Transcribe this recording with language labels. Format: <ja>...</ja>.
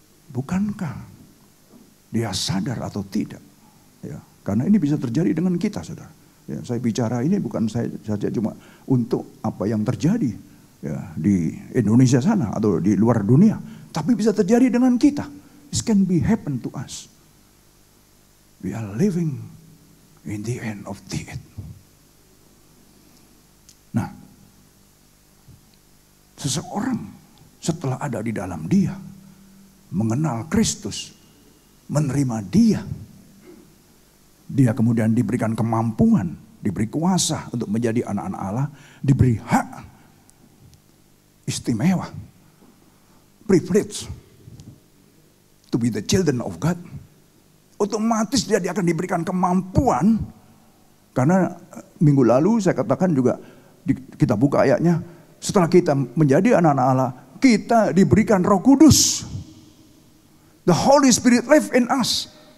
<id>Bukankah dia sadar atau tidak? Ya, karena ini bisa terjadi dengan kita, saudara. Ya, saya bicara ini bukan saya saja cuma untuk apa yang terjadi ya, di Indonesia sana atau di luar dunia, tapi bisa terjadi dengan kita.</id> <en>This can be happen to us. We are living in the end of the end.</en> <id>Nah, seseorang setelah ada di dalam dia, mengenal Kristus, menerima dia, dia kemudian diberikan kemampuan, diberi kuasa untuk menjadi anak-anak Allah, diberi hak istimewa, privilege to be the children of God. Otomatis dia akan diberikan kemampuan. Karena minggu lalu saya katakan juga, kita buka ayatnya, setelah kita menjadi anak-anak Allah, kita diberikan Roh Kudus.</id> <en>The Holy Spirit live in us.</en>